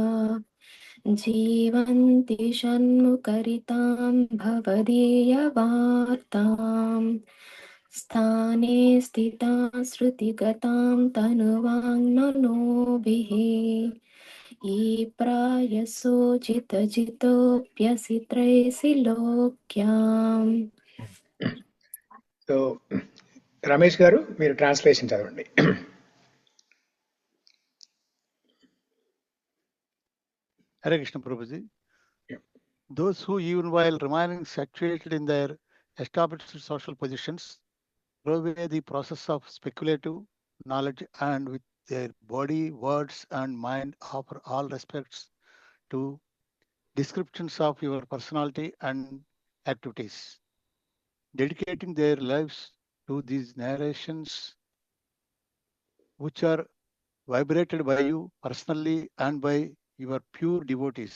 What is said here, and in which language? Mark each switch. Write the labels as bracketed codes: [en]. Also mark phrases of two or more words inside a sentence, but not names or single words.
[sa] जीवन्ति षण्मुखरितां भवदीय-vārtām स्थाने स्थिता श्रुति-gatāṁ तनु-vāṅ-manobhir ये prāyaśo jitoऽप्यसि त्रैलोक्याम्. [te] సో రమేష్ గారు మీరు ట్రాన్స్లేషన్ చదవండి. [en] Hare Krishna Prabhuji. Yeah. Those who, even while remaining saturated in their established social positions, throw away the process of speculative knowledge and with their body, words, and mind offer all respects to descriptions of your personality and activities, dedicating their lives to these narrations which are vibrated by you personally and by your pure devotees.